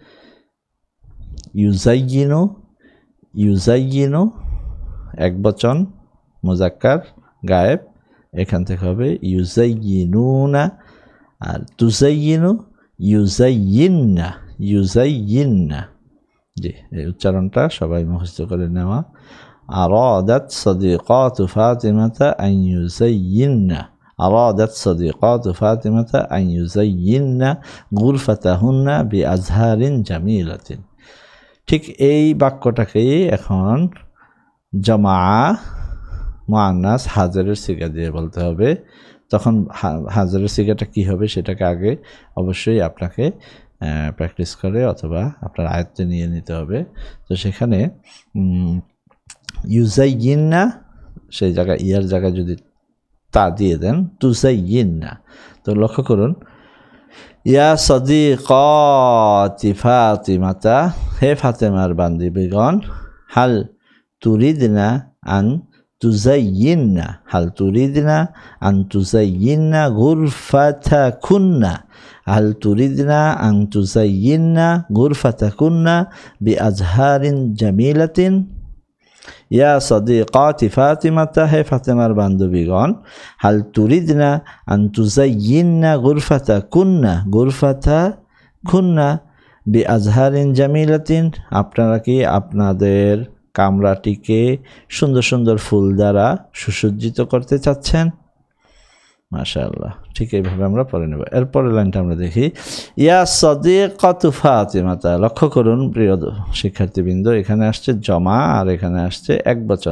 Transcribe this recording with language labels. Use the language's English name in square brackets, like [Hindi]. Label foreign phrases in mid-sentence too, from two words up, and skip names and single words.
[Bangla] ইউযায়্যিনু একবচন [Arabic] مذكر غائب, [Bangla] এখান থেকে হবে ইউযায়্যিনুনা। আর ইউযায়্যিন্না, জি, এই উচ্চারণটা সবাই মুখস্থ করে নেওয়া। [Arabic] أرادت صديقاتُ فاطمةَ أن يُزَيِّنَّ أرادت صديقاتُ فاطمةَ أن يُزَيِّنَّ غرفتَهنّ بأزهارٍ جميلةٍ. [Bangla] ঠিক এই বাক্যটাকেই এখন [Arabic] جمع مؤنث [Bangla] হাজিরের সিগা দিয়ে বলতে হবে। তখন হাজিরের সিগাটা কি হবে সেটাকে আগে অবশ্যই আপনাকে প্র্যাকটিস করে অথবা আপনার আয়ত্তে নিয়ে নিতে হবে। তো সেখানে ইউযায়্যিন্না, সেই জায়গায় ইয়ার জায়গায় যদি তা দিয়ে দেন তুযায়্যিন্না। [Arabic] তো লক্ষ্য করুন, يا صديقاتِ فاطمةَ, [Bangla] হে ফাতেমার বান্ধবীগণ, [Arabic] هل تُرِدْنَ أن تُزَيِّنَّ هل تُرِدْنَ أن تُزَيِّنَّ غرفتَكنّ هل تُرِدْنَ أن تُزَيِّنَّ غرفتَكنّ بأزهارٍ جميلةٍ. يا صديقاتِ فاطمةَ, [Bangla] হে ফাতেমার বান্ধবীগণ, [Arabic] هل تُرِدْنَ أن تُزَيِّنَّ غرفتَكنّ بأزهارٍ جميلةٍ, [Bangla] আপনারা কি আপনাদের কামরাটিকে সুন্দর সুন্দর ফুল দ্বারা সুসজ্জিত করতে চাচ্ছেন? মাশাআল্লাহ, ঠিক এইভাবে আমরা পড়ে নেব। এরপরের লাইনটা আমরা দেখি, [Arabic] يا صديقاتُ فاطمةَ. [Bangla] লক্ষ্য করুন প্রিয় শিক্ষার্থীবৃন্দ, এখানে আসছে জমা আর এখানে আসছে একবচন।